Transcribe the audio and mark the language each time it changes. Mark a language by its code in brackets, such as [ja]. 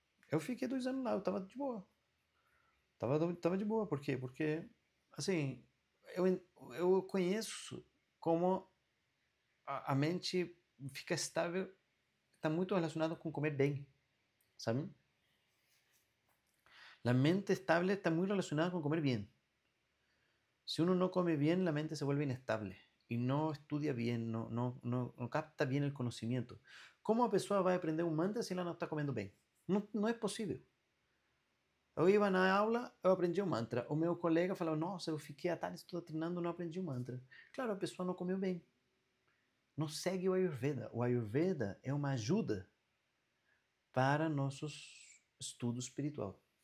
[pt] Eu fiquei 2 anos lá, eu tava de boa. Tava de boa. Por quê? Porque, assim, eu conheço como a mente fica estável, está muito relacionado com comer bem, sabe? [es] La mente estable está muy relacionada con comer bien. Si uno no come bien, la mente se vuelve inestable y no estudia bien, no capta bien el conocimiento. [pt] ¿Cómo a pessoa vai aprender um mantra se ela não está comendo bem? Não é possível. Eu ia na aula, eu aprendi um mantra. O meu colega falava, nossa, eu fiquei a tarde toda treinando, não aprendi um mantra. Claro, a pessoa não comeu bem. Não segue o Ayurveda. O Ayurveda é uma ajuda para nossos estudos espiritual.